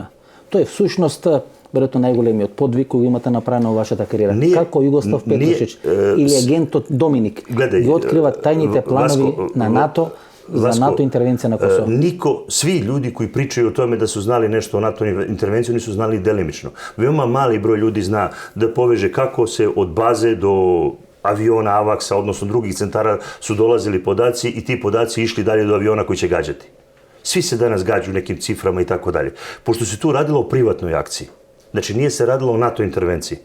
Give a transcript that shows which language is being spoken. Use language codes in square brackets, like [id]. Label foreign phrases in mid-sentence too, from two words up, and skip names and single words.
[mk] Тоа е всушност веројатно најголемиот подвиг кој имате направено во вашата кариера. Како Југослав Петрушич или агентот Доминик ги откриват тајните планови на НАТО за НАТО интервенција на Косово? [sr] Svi ljudi koji pričaju o tome da su znali nešto o NATO intervenciju nisu znali delimično. Veoma mali broj ljudi zna da poveže kako se od baze do aviona Avaksa, odnosno drugih centara, su dolazili podaci i ti podaci išli dalje do aviona koji će gađati. Svi se danas gađu nekim ciframa i tako dalje. Pošto se tu radilo o privatnoj akciji, znači nije se radilo o NATO intervenciji.